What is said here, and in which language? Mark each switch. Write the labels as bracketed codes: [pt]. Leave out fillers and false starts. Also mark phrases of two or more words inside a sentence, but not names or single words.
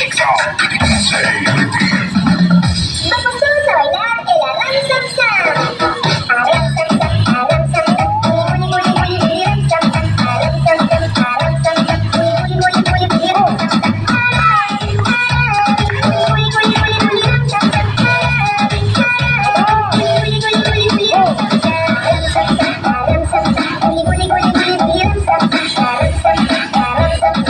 [en] out. Say [es] Vamos todos a bailar el arran sam sam. Arran sam sam, arran sam sam. Puli puli puli puli ram sam sam. Arran sam sam, arran sam sam. Puli puli puli puli ram sam sam. Puli puli puli puli ram sam sam. Puli puli puli puli ram sam sam. Arran sam sam, arran sam sam. Puli puli puli puli ram sam sam. Arran sam sam, arran sam sam.